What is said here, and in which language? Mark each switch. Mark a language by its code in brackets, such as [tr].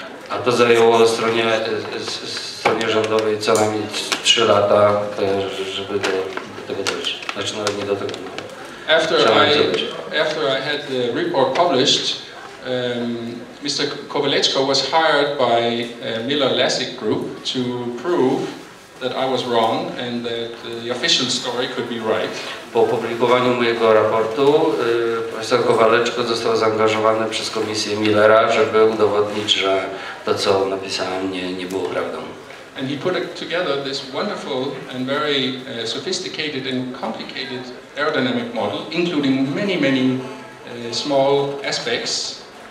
[pl] A to zajęło stronie rządowej co najmniej 3 lata, żeby do tego dojść. Znaczy nawet nie do tego. [en] After I had the report published, Mr. Kowaleczko was hired by Miller-Lessig Group to prove that I was wrong and that the official story could be right. [pl] Po opublikowaniu mojego raportu profesor Kowaleczko został zaangażowany przez komisję Millera, żeby udowodnić, że to, co napisałem, nie było prawdą. [en] And he put together this wonderful and very sophisticated and complicated aerodynamic model, including many small aspects.